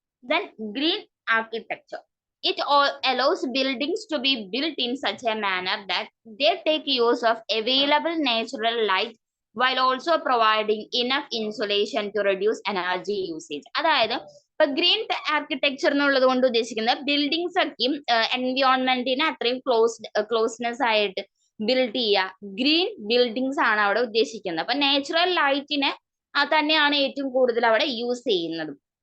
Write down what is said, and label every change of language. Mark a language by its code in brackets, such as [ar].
[en] Then green architecture. It allows buildings to be built in such a manner that they take use of available natural light while also providing enough insulation to reduce energy usage. [ml] അതായത് ഇപ്പൊ green architecture എന്നുള്ളത് കൊണ്ട് ഉദ്ദേശിക്കുന്നത് buildings ഒക്കെ എൻവിയോൺമെന്റിനെ അത്രയും closeness ആയിട്ട് build ചെയ്യുക, green buildings ആണ് അവിടെ ഉദ്ദേശിക്കുന്നത്. അപ്പൊ നാച്ചുറൽ ലൈറ്റിനെ തന്നെയാണ് ഏറ്റവും കൂടുതൽ അവിടെ യൂസ് ചെയ്യുന്നത്.